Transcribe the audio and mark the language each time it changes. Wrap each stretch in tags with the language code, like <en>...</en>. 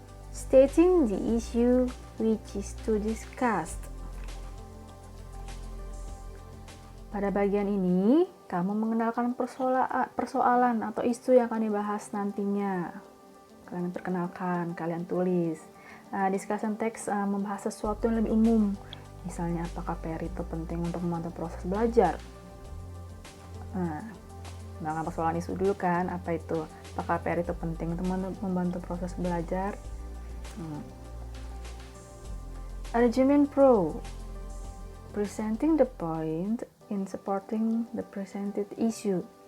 <en>Stating the issue which is to discuss.</en> <id>Pada bagian ini, kamu mengenalkan persoalan atau isu yang akan dibahas nantinya. Kalian perkenalkan, kalian tulis. Discussion text membahas sesuatu yang lebih umum. Misalnya, apakah PR itu penting untuk memantau proses belajar? Bahkan persoalan isu dulu kan, apa itu? Apakah PR itu penting untuk membantu proses belajar?</id> <en>Argument pro. Presenting the point in supporting the presented issue.</en>